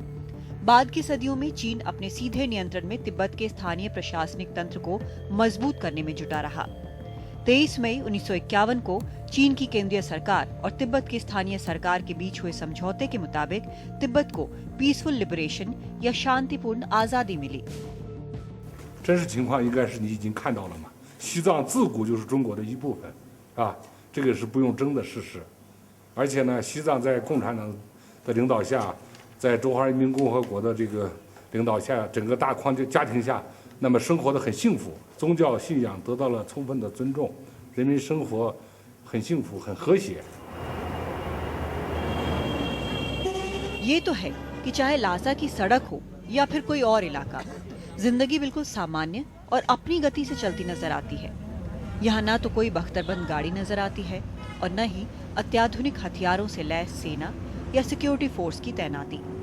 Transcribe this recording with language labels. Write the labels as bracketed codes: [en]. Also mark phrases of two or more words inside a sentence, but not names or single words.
[hi] बाद की सदियों में चीन अपने सीधे नियंत्रण में तिब्बत के स्थानीय प्रशासनिक तंत्र को मजबूत करने में जुटा रहा। 23 मई 1951 को चीन की केंद्रीय सरकार और तिब्बत की स्थानीय सरकार के बीच हुए समझौते के मुताबिक तिब्बत को [en] peaceful liberation [hi] या शांतिपूर्ण आजादी मिली। [zh] 真实情况应该是你已经看到了嘛？西藏自古就是中国的一部分，啊，这个是不用争的事实。而且呢，西藏在共产党的领导下，在中华人民共和国的这个领导下，整个大框架家庭下，那么生活的很幸福，宗教信仰得到了充分的尊重，人民生活很幸福、很和谐。 [hi] ये तो है कि चाहे लासा की सड़क हो या फिर कोई और इलाका, जिंदगी बिल्कुल सामान्य और अपनी गति से चलती नजर आती है। यहाँ ना तो कोई बख्तरबंद गाड़ी नजर आती है और न ही अत्याधुनिक हथियारों से लैस सेना या सिक्योरिटी फोर्स की तैनाती।